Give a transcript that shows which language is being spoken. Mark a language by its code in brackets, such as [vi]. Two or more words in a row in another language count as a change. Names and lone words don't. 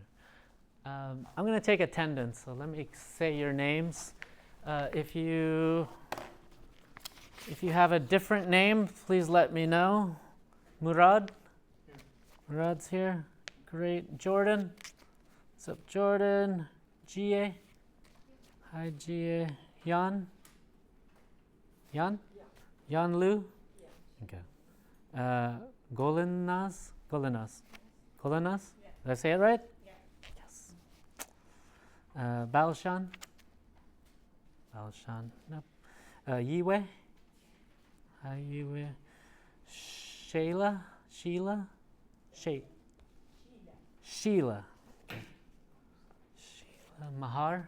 [en] I'm going to take attendance, so let me say your names. If you have a different name, please let me know. Murad? Murad's here. Great. Jordan? What's up, Jordan? Jie? Hi, Jie. Yan? Yan? Yeah. Yan Lu? Yeah. Okay. Golenas? Golenas? Golenas? Yeah. Did I say it right? Yeah. Yes. Balshan? Balshan. Nope. Yiwe? Hi, Yiwe. Sheila? Sheila? Sheila. Sheila. Sheila. Mahar?